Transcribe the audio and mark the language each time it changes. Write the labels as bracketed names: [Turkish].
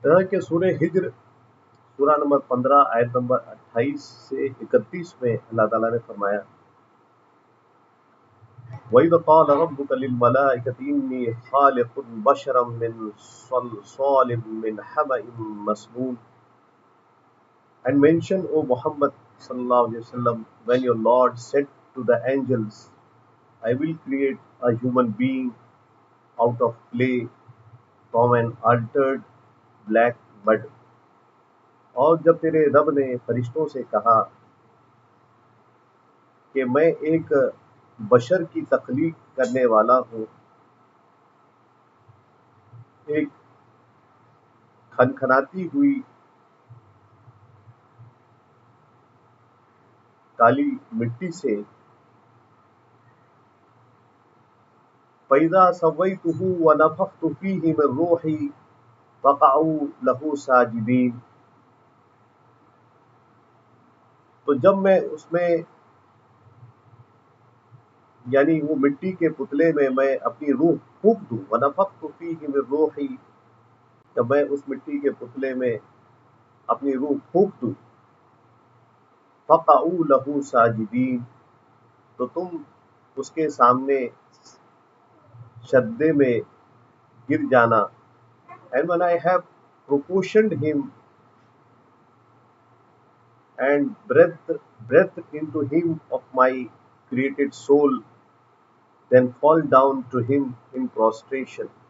[Urdu] کہ سورہ ہجر سورہ نمبر 15 آیت نمبر 28 سے 31 میں اللہ تعالیٰ نے فرمایا [Arabic] وَإِذْ قَالَ رَبُّكَ لِلْمَلَائِكَةِ إِنِّي خَالِقٌ بَشَرًا مِّن صَلْصَالٍ مِّنْ حَمَإٍ مَّسْنُونٍ. [English] And mention, O Muhammad sallallahu alaihi wasallam, when your Lord said to the angels, I will create a human being out of clay from an altered black mud. [Urdu] اور جب تیرے رب نے فرشتوں سے کہا کہ میں ایک بشر کی تخلیق کرنے والا ہوں ایک کھنکھناتی ہوئی کالی مٹی سے، [Arabic] فَإِذَا سَوَّيْتُهُ وَنَفَخْتُ فِيهِ مِن رُّوحِي فَقَعُوا لَهُ سَاجِدِينَ. [Urdu] تو جب میں اس میں یعنی وہ مٹی کے پتلے میں اپنی روح پھونک دوں، [Arabic] وَنَفَخْتُ فِيهِ مِن رُّوحِي، [Urdu] جب میں اس مٹی کے پتلے میں اپنی روح پھونک دوں، [Arabic] فَقَعُوا لَهُ سَاجِدِينَ، [Urdu] تو تم اس کے سامنے سجدے میں گر جانا. [English] And when I have proportioned him and breathed into him of my created soul, then fall down to him in prostration.